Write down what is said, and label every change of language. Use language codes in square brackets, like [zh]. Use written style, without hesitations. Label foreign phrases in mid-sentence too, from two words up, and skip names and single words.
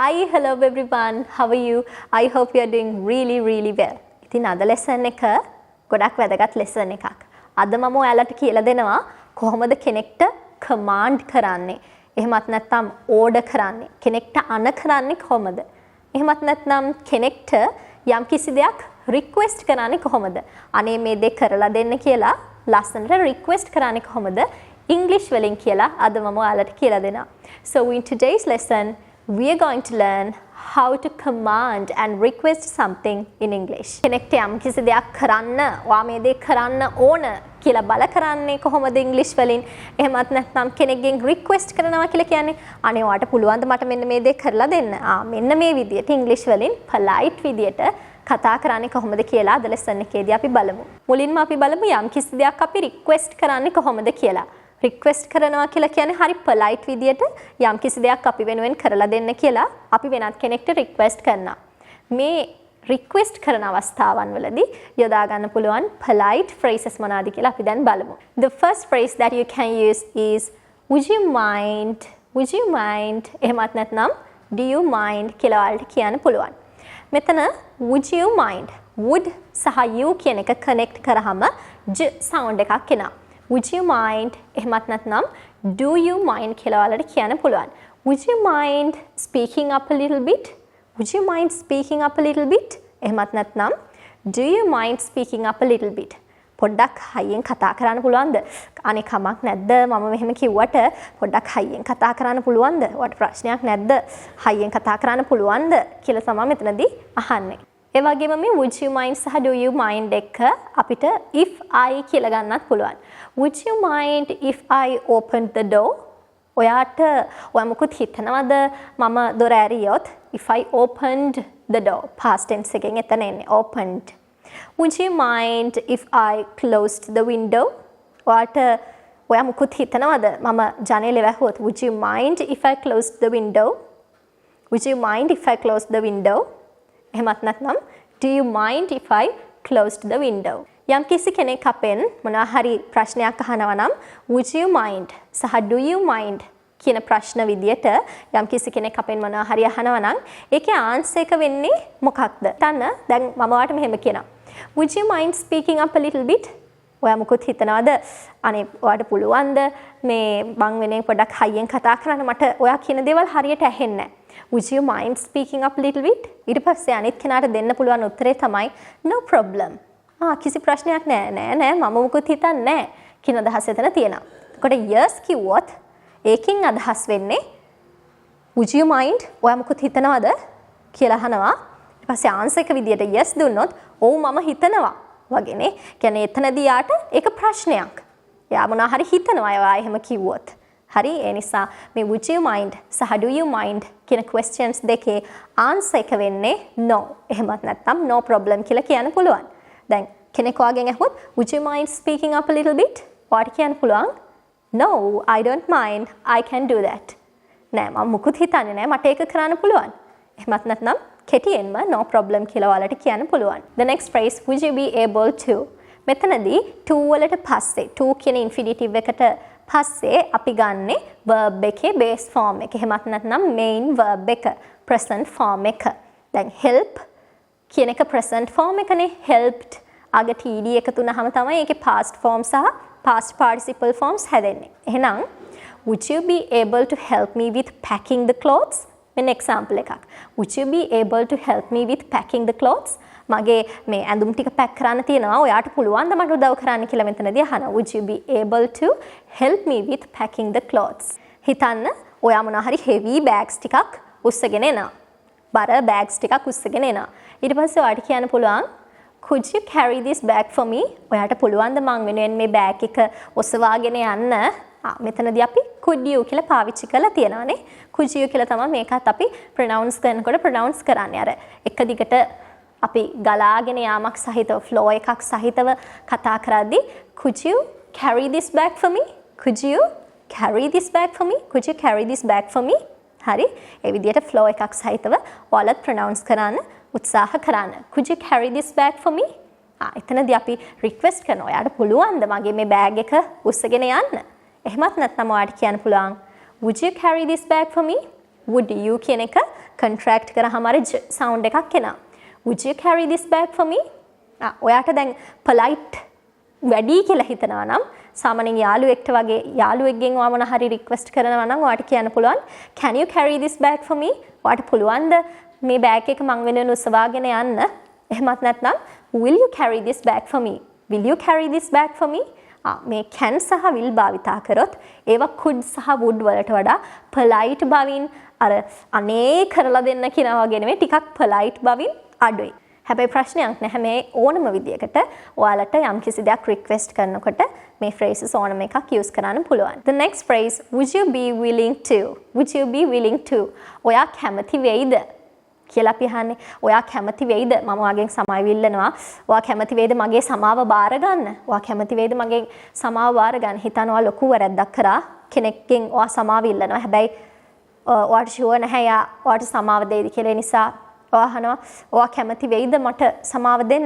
[en] Hi, hello everyone. How are you? I hope you are doing really well. [si] ඉතින් අද lesson එක ගොඩක් වැදගත් lesson එකක්. අද මම ඔයාලට කියලා දෙනවා කොහොමද කෙනෙක්ට command කරන්නේ. එහෙමත් නැත්නම් order කරන්නේ. කෙනෙක්ට අණ කරන්නේ කොහොමද? එහෙමත් නැත්නම් කෙනෙක්ට යම්කිසි දෙයක් request කරන්නේ කොහොමද? අනේ මේ දේ කරලා දෙන්න කියලා ලස්සනට request කරන්නේ කොහොමද? English වලින් කියලා අද මම ඔයාලට කියලා දෙනවා. [en] So in today's lesson we are going to learn how to command and request something in English. [si] කෙනෙක්ට යම්කිසි දෙයක් කරන්න, ඔයා මේ දේ කරන්න ඕන කියලා බල කරන්නේ කොහොමද English වලින්? එහෙමත් නැත්නම් කෙනෙක්ගෙන් request කරනවා කියලා කියන්නේ අනේ ඔයාට පුළුවන් ද මට මෙන්න මේ දේ කරලා දෙන්න. මෙන්න මේ විදියට English වලින් polite විදියට කතා කරන්නේ කොහොමද කියලා අද lesson එකේදී අපි බලමු. මුලින්ම අපි බලමු යම්කිසි දෙයක් අපි request කරන්නේ කොහොමද කියලා. request කරනවා කියලා කියන්නේ හරි polite විදියට යම්කිසි දෙයක් අපි වෙනුවෙන් කරලා දෙන්න කියලා අපි වෙනත් කෙනෙක්ට request කරනවා. මේ request කරන අවස්ථාවන් වලදී යොදා ගන්න පුළුවන් [en] polite phrases [si] මොනවාද කියලා අපි දැන් බලමු. [en] The first phrase that you can use is would you mind? Would you mind? [si] එහෙමත් නැත්නම් [en] do you mind [si] කියලා වලට කියන්න පුළුවන්. මෙතන [en] would you mind? would [si] සහ you කියන එක connect කරාම j sound එකක් එනවා. [en] Would you mind? [si] එහෙමත් නැත්නම් [en] do you mind [si] කියලා වලට කියන්න පුළුවන්. [en] Would you mind speaking up a little bit? Would you mind speaking up a little bit? [si] එහෙමත් නැත්නම් [en] do you mind speaking up a little bit? [si] පොඩ්ඩක් හයියෙන් කතා කරන්න පුළුවන්ද? අනේ කමක් නැද්ද? මම මෙහෙම කිව්වට පොඩ්ඩක් හයියෙන් කතා කරන්න පුළුවන්ද? ඔයාට ප්‍රශ්නයක් නැද්ද? හයියෙන් කතා කරන්න පුළුවන්ද කියලා තමයි මෙතනදී අහන්නේ. ඒ වගේම මේ [en] would you mind [si] සහ [en] do you mind [si] එක අපිට [en] if I [si] කියලා ගන්නත් පුළුවන්. [en] Would you mind if I opened the door? [si] ඔයා මොකද හිතනවද මම දොර ඇරියොත් [en] if I opened the door past tense [si] එකෙන් එතන එන්නේ opened. [en] Would you mind if I closed the window? [si] ඔයා මොකද හිතනවද මම ජනේලෙ වැහුවොත් [en] would you mind if I closed the window? Would you mind if I closed the window? [si] එහෙමත් නැත්නම් [en] do you mind if I closed the window? [si] යම් කිසි කෙනෙක් අපෙන් මොනවා හරි ප්‍රශ්නයක් අහනවා නම් [en] would you mind [si] සහ [en] do you mind [si] කියන ප්‍රශ්න විදියට යම් කිසි කෙනෙක් අපෙන් මොනවා හරි අහනවා නම් ඒකේ ආන්සර් එක වෙන්නේ මොකක්ද? දැන් මම ඔයාලට මෙහෙම කියනවා. [en] Would you mind speaking up a little bit? [si] ඔයා මොකද හිතනවද? අනේ ඔයාට පුළුවන්ද මේ මං වෙනේ පොඩ්ඩක් හයියෙන් කතා කරන්න මට ඔයා කියන දේවල් හරියට ඇහෙන්නේ නැහැ. [en] Would you mind speaking up a little bit? [si] ඊට පස්සේ අනිත් කෙනාට දෙන්න පුළුවන් උත්තරේ තමයි [en] no problem. [si] කිසි ප්‍රශ්නයක් නෑ මම මොකුත් හිතන්නේ නෑ කියන අදහස එතන තියෙනවා. එතකොට yes කිව්වොත් ඒකෙන් අදහස් වෙන්නේ [en] would you mind? [si] ඔයා මොකුත් හිතනවද කියලා අහනවා. ඊට පස්සේ ආන්සර් එක විදියට yes දුන්නොත් ඔව් මම හිතනවා වගේනේ. කියන්නේ එතනදී යාට ඒක ප්‍රශ්නයක්. යා මොනවා හරි හිතනවා එයා එහෙම කිව්වොත්. හරි ඒ නිසා මේ [en] would you mind [si] සහ [en] do you mind [si] කියන questions දෙකේ answer එක වෙන්නේ no. එහෙමත් නැත්නම් [en] no problem [si] කියලා කියන්න පුළුවන්. දැන් කෙනෙක් වාගෙන් අහුවොත් [en] would you mind speaking up a little bit? [si] ඔයාට කියන්න පුළුවන් [en] no, I don't mind. I can do that. [si] නෑ මම මුකුත් හිතන්නේ නෑ මට ඒක කරන්න පුළුවන්. එහෙමත් නැත්නම් කෙටියෙන්ම [en] no problem [si] කියලා ඔයාලට කියන්න පුළුවන්. [en] The next phrase would you be able to? [si] මෙතනදී to වලට පස්සේ to කියන infinitive එකට පස්සේ අපි ගන්නෙ verb එකේ [en] base form [si] එක. එහෙමත් නැත්නම් [en] main verb [si] එක [en] present form [si] එක. දැන් help කියන එක [en] present form [si] එකනේ. helped අග td එකතු වුනහම තමයි ඒකේ [en] past form [si] සහ [en] past participle forms [si] හැදෙන්නේ. [en] එහෙනම් would you be able to help me with packing the clothes? [si] මෙන්න example එකක්. [en] Would you be able to help me with packing the clothes? [si] මගේ මේ ඇඳුම් ටික පැක් කරන්න තියෙනවා. ඔයාට පුළුවන් ද මට උදව් කරන්න කියලා මෙතනදී අහනවා. [en] Would you be able to help me with packing the clothes? [si] හිතන්න ඔයා මොනවා හරි [en] heavy bags [si] ටිකක් උස්සගෙන එනවා. බර bags ටිකක් උස්සගෙන එනවා. ඊට පස්සේ ඔයාට කියන්න පුළුවන් [en] could you carry this bag for me? [si] ඔයාට පුළුවන් ද මං වෙනුවෙන් මේ bag එක ඔසවාගෙන යන්න? මෙතනදී අපි [en] could you [si] කියලා පාවිච්චි කරලා තියෙනවානේ. [en] could you [si] කියලා තමයි මේකත් අපි pronounce කරනකොට pronounce කරන්නේ. අර එක දිගට අපි ගලාගෙන යාමක් සහිතව flow එකක් සහිතව කතා කරද්දී [en] could you carry this bag for me? Could you carry this bag for me? Could you carry this bag for me? [si] හරි. ඒ විදිහට flow එකක් සහිතව ඔයාලත් pronounce කරන්න උත්සාහ කරන්න. [en] Could you carry this bag for me? [si] එතනදී අපි request කරනවා. ඔයාට පුළුවන්ද මගේ මේ bag එක උස්සගෙන යන්න? එහෙමත් නැත්නම් ඔයාට කියන්න පුළුවන් [en] would you carry this bag for me? would you [si] කියන එක contract කරාම අර sound එකක් එනවා. [en] Would you carry this bag for me? [si] ඔයාට දැන් polite වැඩි කියලා හිතනවා නම් සාමාන්‍යයෙන් යාළුවෙක්ට වගේ යාළුවෙක්ගෙන් ඔයා මොන හරි request කරනවා නම් ඔයාට කියන්න පුළුවන් [en] can you carry this bag for me? [si] ඔයාට පුළුවන්ද මේ bag එක මං වෙනුවෙන් උසවාගෙන යන්න? එහෙමත් නැත්නම් [en] will you carry this bag for me? Will you carry this bag for me? [si] මේ can සහ will භාවිතා කරොත් ඒවා could සහ would වලට වඩා polite බවින් අර අනේ කරලා දෙන්න කියනවා වගේ නෙමෙයි ටිකක් polite බවින් අඩුයි. හැබැයි ප්‍රශ්නයක් නැහැ මේ ඕනම විදියකට ඔයාලට යම්කිසි දෙයක් request කරනකොට මේ phrases ඕනම එකක් use කරන්න පුළුවන්. [en] The next phrase would you be willing to? Would you be willing to? [si] ඔයා කැමති වෙයිද? කියලා අපි අහන්නේ. ඔයා කැමති වෙයිද? මම ඔයාගෙන් සමාව ඉල්ලනවා. ඔයා කැමති වෙයිද මගේ සමාව බාර ගන්න? ඔයා කැමති වෙයිද මගේ සමාව බාර ගන්න? හිතනවා ලොකු වැරද්දක් කරා කෙනෙක්ගෙන් ඔයා සමාව ඉල්ලනවා. හැබැයි ඔයාට ෂුවර් නැහැ යා ඔයාට සමාව දෙයිද කියලා නිසා ඔයා අහනවා ඔයා කැමති වෙයිද මට සමාව දෙන්න?